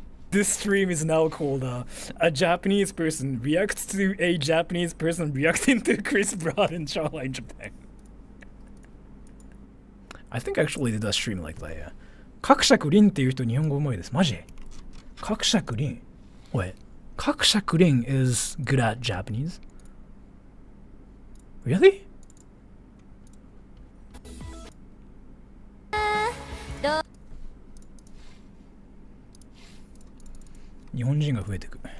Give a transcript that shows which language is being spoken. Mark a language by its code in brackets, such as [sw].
[en] This stream is now called a Japanese person reacts to a Japanese person reacting to Chris Broad in Shoreline, Japan. I think I actually did a stream like that, yeah. [ja] 角尺凛っていう人日本語うまいです。マジ？ [en] 角尺凛 Wait. 角尺凛 is good at Japanese? Really? [ja] 日本人が増えてく。